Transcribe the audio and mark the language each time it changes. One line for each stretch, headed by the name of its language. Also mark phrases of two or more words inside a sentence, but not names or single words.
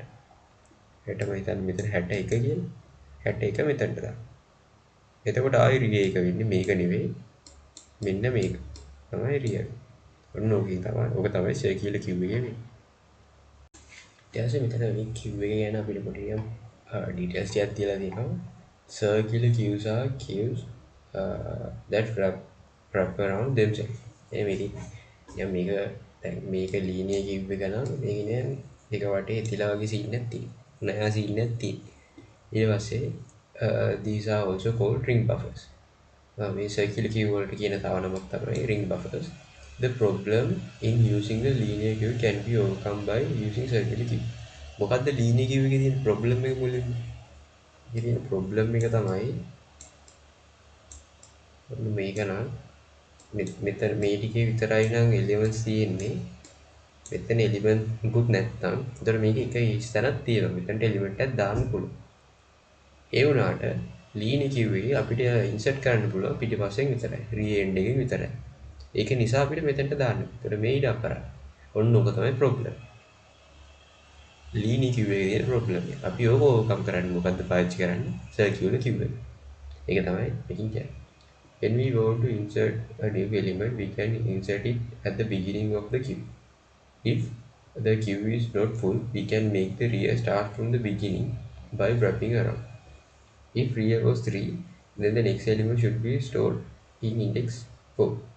Sinhala: හෙටම හිතන්න මෙතන 61 කියලා. 61 මෙතනට දාන්න. එතකොට ආයි rear එක වෙන්නේ මේක නෙවෙයි. මෙන්න මේක. තමයි rear. ඔන්න ඕකේ තමයි. ඕක තමයි
English: circular queue
Sinhala: එකේ වෙන්නේ. ඊට පස්සේ මෙතන මේ queue එක ගැන අපිට පොඩි details ටිකක් තියලා තියෙනවා.
English: Circular queues are queues that wrap around themselves.
Sinhala: මේක දැන් මේක
English: linear queue
Sinhala: එක නම් මේක නෑ එක වටේ තියලා වගේ scene එකක් තියෙනවා. නෑ scene එකක් තියෙනවා. ඊට පස්සේ
English: these are also called ring buffers.
Sinhala: මේ
English: circular queue
Sinhala: වලට කියන තව නමක් තමයි
English: ring buffers. The problem in using the linear queue can be overcome by using circular queue.
Sinhala: මොකද්ද
English: linear queue
Sinhala: එකේ තියෙන problem එක මුලින්ම? ඒකේ තියෙන problem එක තමයි මේක නම් මෙතන මේ ටිකේ විතරයි නම් elements තියෙන්නේ. මෙතන element මුකුත් නැත්තම් ඒතර මේක එක ස්ථානක් තියෙනවා. මෙතනට element එකක් දාන්න පුළුවන්. ඒ වුණාට
English: linear queue
Sinhala: එකේ අපිට insert කරන්න පුළුවන් පිටිපස්සෙන් විතරයි.
English: rear end
Sinhala: එකෙන් විතරයි. ඒක නිසා අපිට මෙතනට දාන්න. ඒතර මේ ඉඩ අපරාධ. ඔන්න ඕක තමයි problem.
English: linear queue
Sinhala: එකේ තියෙන problem එක. අපි ඕක overcome කරන්නේ මොකද්ද පාවිච්චි කරන්නේ?
English: circular queue
Sinhala: එක. ඒක තමයි මේකෙන් කියන්නේ.
English: When we want to insert a new element, we can insert it at the beginning of the queue. If the queue is not full, we can make the rear start from the beginning by wrapping around. If rear was 3, then the next element should be stored in index 4.